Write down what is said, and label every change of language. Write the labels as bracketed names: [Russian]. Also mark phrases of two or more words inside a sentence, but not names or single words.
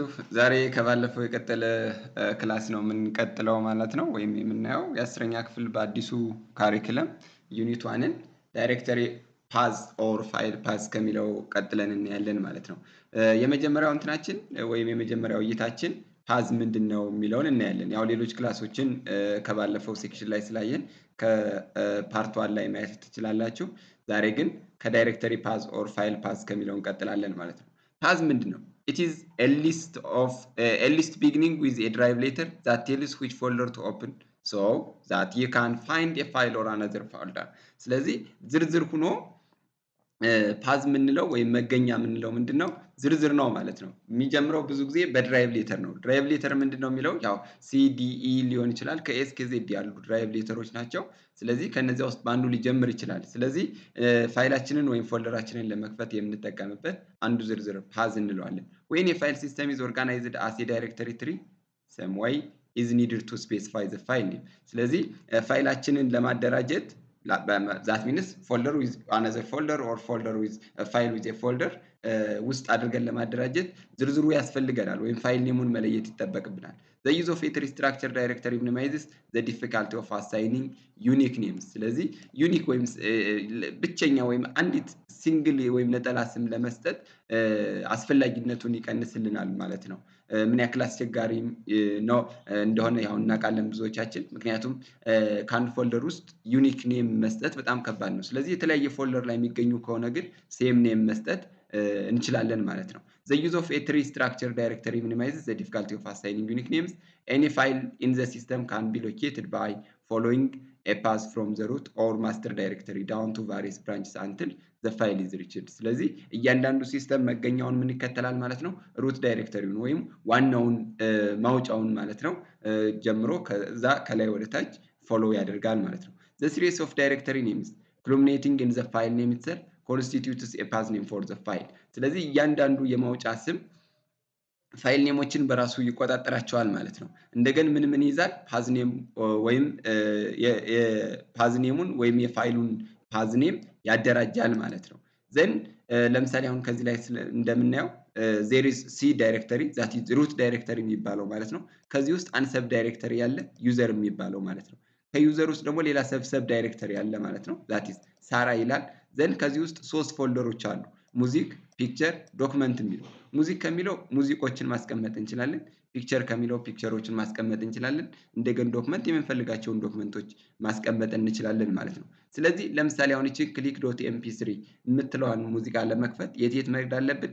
[Amharic] ዛሬ ከባለፈው የቀጠለ ክላስ ነው የምንቀጥለው ማለት ነው። ወይም የምናየው የአስረኛ ክፍል በአዲሱ ካሪክለም ዩኒት ዋንን [English] directory path or file path [Amharic] ከሚለው ቀጥለን እናያለን ማለት ነው። የመጀመሪያው እንትናችን ወይም የመጀመሪያው እይታችን ፓዝ ምንድነው የሚለውን እናያለን። ያው ሌሎች ክላሶችን ከባለፈው ሴክሽን ላይ ስላየን ከፓርት ዋን ላይ ማየት ትችላላችሁ። ዛሬ ግን ከዳይሬክተሪ ፓዝ ኦር ፋይል ፓዝ ከሚለው እንቀጥላለን ማለት ነው። ፓዝ ምንድነው? [English] It is a list beginning with a drive letter that tells which folder to open so that you can find a file or another folder. [Amharic] ስለዚህ ዝርዝር ሆኖ ፓዝ ምንለው ወይም መገኛ ምንለው ምንድነው? ዝርዝር ነው ማለት ነው። የሚጀምረው ብዙ ጊዜ በድራይቭ ሌተር ነው። [English] drive letter [Amharic] ምንድነው የሚለው ያው ሲዲኢ ሊሆን ይችላል ከኤስ ከዜድ ያሉ ድራይቭ ሌተሮች ናቸው። ስለዚህ ከነዚያ ውስጥ በአንዱ ሊጀምር ይችላል። ስለዚህ ፋይላችንን ወይም ፎልደራችንን ለመክፈት የምንጠቀምበት አንዱ ዝርዝር ፓዝ እንለዋለን። [English] When a file system is organized as a directory tree, some way is needed to specify the file name. [Amharic] ስለዚህ ፋይላችንን ለማደራጀት [English] that means folder with another folder or folder with a file with a folder [Amharic] ውስጥ አድርገን ለማደራጀት ዝርዝሩ ያስፈልገናል ወይም ፋይል ኔሙን መለየት ይጠበቅብናል። [English] The use of a tree structure directory minimizes the difficulty of assigning unique names. [Amharic] ስለዚህ ዩኒክ ወይም ብቸኛ ወይም አንዲት ሲንግል ወይም ነጠላ ስም ለመስጠት አስፈላጊነቱን ይቀንስልናል ማለት ነው። ምን ያክል አስቸጋሪ ነው እንደሆነ ያው እናውቃለን ብዙዎቻችን። ምክንያቱም ከአንድ ፎልደር ውስጥ [English] unique name [Amharic] መስጠት በጣም ከባድ ነው። ስለዚህ የተለያየ ፎልደር ላይ የሚገኙ ከሆነ ግን [English] same name [Amharic] መስጠት እንችላለን ማለት ነው። [English] The use of a tree structure directory minimizes the difficulty of assigning unique names. Any file in the system can be located by following a path from the root or master directory down to various branches until the file is reached. [Amharic] ስለዚህ እያንዳንዱ ሲስተም መገኛውን ምን ይከተላል ማለት ነው? ሩት ዳይሬክተሪውን ወይም ዋናውን ማውጫውን ማለት ነው ጀምሮ ከዛ ከላይ ወደ ታች ፎሎ ያደርጋል ማለት ነው። [English] The series of directory names culminating in the file name itself constitutes a path name for the file. [Amharic] ስለዚህ እያንዳንዱ የማውጫ ስም ፋይል ኔሞችን በራሱ ይቆጣጠራቸዋል ማለት ነው። እንደገና ምን ይይዛል? [English] path name [Amharic] ወይም የፓዝ ኔሙን ወይም የፋይሉን [English] path name [Amharic] ያደራጃል ማለት ነው። ዘን ለምሳሌ አሁን ከዚህ ላይ እንደምናየው [English] there is c directory that is root directory [Amharic] የሚባለው ማለት ነው። ከዚህ ውስጥ አንድ [English] sub directory [Amharic] ያለ ዩዘር የሚባለው ማለት ነው። ከዩዘር ውስጥ ደግሞ ሌላ [English] sub directory [Amharic] ያለ ማለት ነው። [English] that is [Amharic] ሳራ ይላል። ዘን ከዚህ ውስጥ ሶስት ፎልደሮች አሉ። ሙዚክ፣ ፒክቸር፣ ዶክመንት የሚለው ሙዚክ ከሚለው ሙዚቆችን ማስቀመጥ እንችላለን። ፒክቸር ከሚለው ፒክቸሮችን ማስቀመጥ እንችላለን። እንደገና ዶክመንት የምንፈልጋቸውን ዶክመንቶች ማስቀመጥ እንችላለን ማለት ነው። ስለዚህ ለምሳሌ አሁን እቺ click.mp3 የምትለዋን ሙዚቃ ለመክፈት የት መሄድ አለብን?